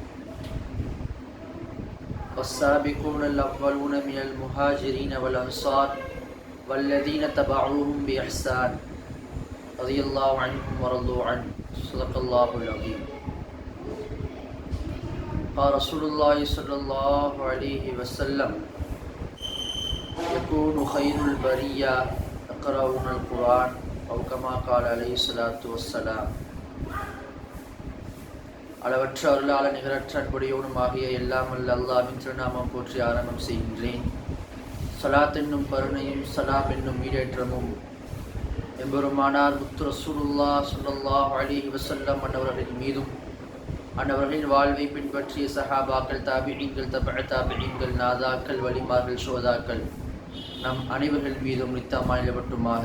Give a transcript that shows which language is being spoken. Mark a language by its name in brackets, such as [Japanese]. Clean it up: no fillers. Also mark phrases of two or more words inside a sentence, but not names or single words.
[Arabic] والسابقون الأولون من المهاجرين والأنصار والذين تبعوهم بإحسان رضي الله عنهم ورضوا عنه صدق الله العظيم. قال رسول الله صلى الله عليه وسلم يكون خير البرية يقرؤون القرآن أو كما قال عليه الصلاة والسلام. [Tamil] அளவற்ற அருளாள நிகரற்ற அன்புடையவனுமாகிய எல்லாம் வல்ல அல்லாஹ்வின் திருநாமம் போற்றி ஆரம்பம் செய்கின்றேன். ஸலாத் என்னும் கருணையும் சலாம் என்னும் ஈடேற்றமும் எம்பெருமானார் முத்து ரசூலுல்லாஹ் [Arabic] صلى الله عليه وسلم [Tamil] அன்னவர்களின் மீதும் அன்னவர்களின் வாழ்வை பின்பற்றிய சஹாபாக்கள், தாபிஈன்கள், தபஅ தாபிஈன்கள், நாதாக்கள், வலிமார்கள், ஷோதாக்கள் நம் அனைவர்கள் மீதும் நித்தமாய் நிலவட்டுமாக.